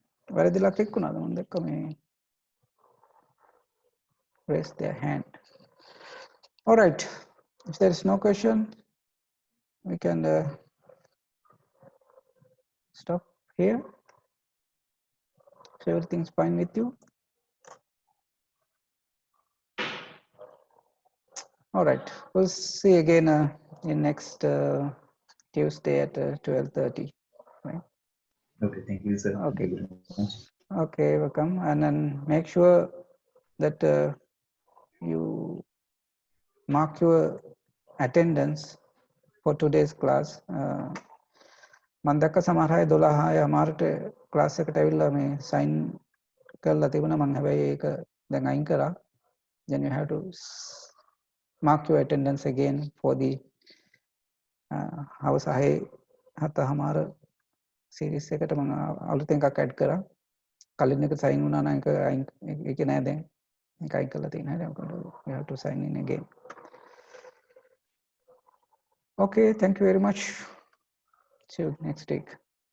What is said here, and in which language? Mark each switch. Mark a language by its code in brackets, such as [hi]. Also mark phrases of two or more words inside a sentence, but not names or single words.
[si] වැරදිලා ක්ලික් වුණාද මම දැක්ක මේ [en] raise their hand. All right, if there is no question we can stop here. So everything's fine with you? All right, we'll see again in next Tuesday at 12:30. Right? Okay, thank you, sir. Okay. Thank you very much. Okay, welcome. And then make sure that you mark your attendance for today's class. [si] මම දැක්ක සමහර අය 12 අමාරුට ක්ලාස් එකට ඇවිල්ලා මේ සයින් කරලා තිබුණා. මම හැබැයි ඒක දැන් අයින් කරා. [en] Then you have to mark your attendance again for the හවස 7:00 series [si] එකට මම අලුතෙන් එකක් add කරා. කලින් එක සයින් වුණා නම් ඒක නෑ දැන්. ඒක අයින් කරලා තියෙනවා. [en] You have to sign in again. Okay, thank you very much. See you next week.